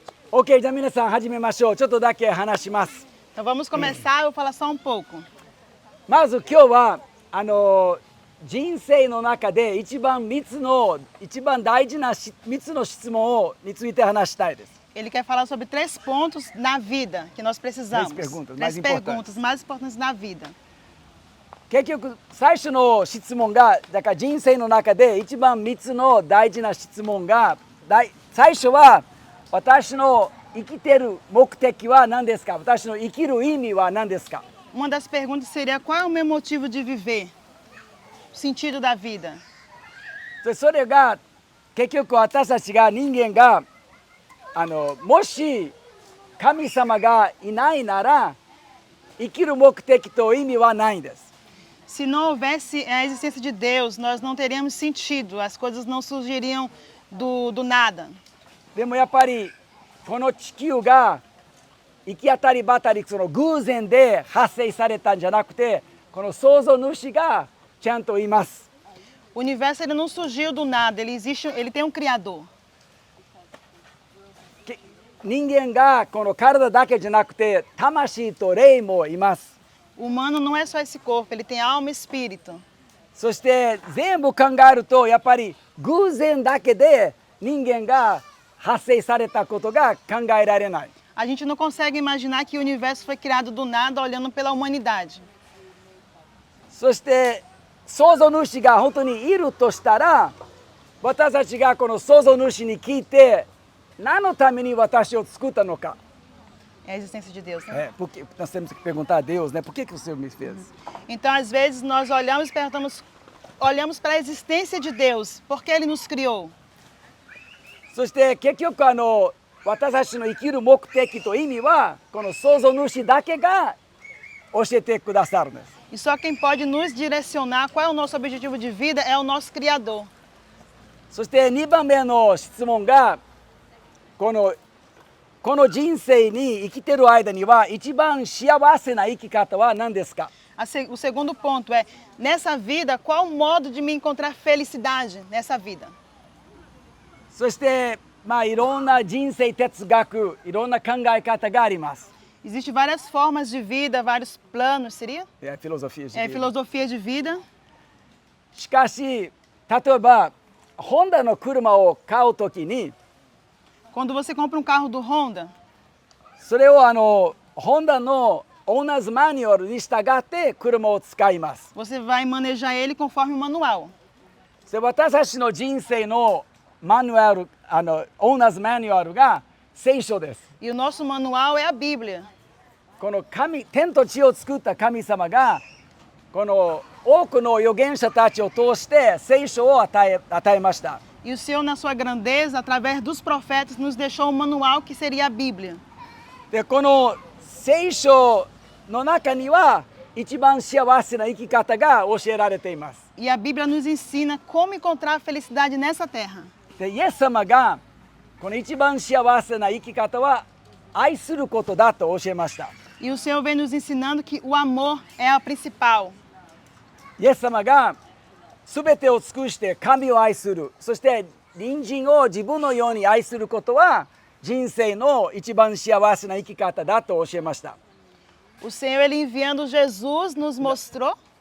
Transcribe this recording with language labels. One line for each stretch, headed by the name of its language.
Japanese: OK、じゃあ皆さん始めましょう。ちょっとだけ話します。
Portuguese: Então vamos começar, eu vou falar só um pouco.
Japanese: まず今日は人生の中で一番大事な3つの質問について話したいです。
Portuguese: Ele quer falar sobre 3 pontos na vida que nós precisamos. 3 perguntas mais importantes na vida.
Japanese: 結局最初の質問がだから人生の中で一番3つの大事な質問が最初は私の生きてる目的は何ですか？私の生きる意味は何ですか？
Portuguese: Uma das perguntas seria: qual é o meu motivo de viver? O sentido da vida.
Japanese: それが結局私たちが人間がもし神様がいないなら生きる目的と意味はないんです。
Portuguese: Se não houvesse a existência de Deus, nós não teríamos sentido, as coisas não surgiriam do nada.
Japanese: でもやっぱりこの地球が行き当たりばったりその偶然で発生されたんじゃなくて、この創造主がちゃんといます。
Portuguese: O universo ele não surgiu do nada, ele tem um criador.
Japanese: 人間がこの体だけじゃなくて魂と霊もいます。
Portuguese: O humano não é só esse corpo, ele tem alma e espírito.
Japanese: そして全部考えるとやっぱり偶然だけで人間が発生されたことが考えられない。
Portuguese: A gente não consegue imaginar que o universo foi criado do nada olhando pela humanidade.
Japanese: そして創造主が本当にいるとしたら、私たちがこの創造主に聞いて何のために私を作ったのか。
Portuguese: É a existência de Deus, né? Porque nós temos que perguntar a Deus, né? Por que o Senhor me fez? Então, às vezes, nós olhamos e perguntamos, olhamos para a existência de Deus, por que Ele nos criou?
Japanese: そして結局私たちの生きる目的と意味はこの創造主だけが教えてくださるんです。
Portuguese: E só quem pode nos direcionar qual é o nosso objetivo de vida é o nosso Criador.
Japanese: そして2番目の質問がこの人生に生きてる間には一番幸せな生き方は何ですか？
Portuguese: O segundo ponto é, nessa vida, qual o modo de me encontrar felicidade nessa vida?
Japanese: そしていろんな人生哲学、いろんな考え方があります。
Portuguese: Existem várias formas de vida, vários planos, seria? Filosofias de É, vida. filosofia de vida.
Japanese: しかし例えばホンダの車を買うときに
Portuguese: Quando você compra um carro do Honda,
Japanese: それをホンダのオーナーズマニュアルに従って車を使います。
Portuguese: você vai manejar ele conforme o manual.
Japanese: 私たちの人生のマニュアルオーナーズマニュアルが聖書です。
Portuguese: E o nosso manual é a Bíblia.
Japanese: この天と地を作った神様がこの多くの預言者たちを通して聖書を与えました。
Portuguese: E o Senhor, na sua grandeza, através dos profetas, nos deixou um manual que seria a Bíblia.
Japanese: でこの聖書の中には一番幸せな生き方が教えられています。
Portuguese: E a Bíblia nos ensina como encontrar a felicidade nessa terra.
Japanese: でイエス様がこの一番幸せな生き方は愛することだと教えました。
Portuguese: E o Senhor vem nos ensinando que o amor é a principal.
Japanese: イエス様が全てを尽くして神を愛する、そして隣人を自分のように愛することは人生の一番幸せな生き方だと教えました。
Portuguese: O Senhor, Ele enviando Jesus, nos mostrou.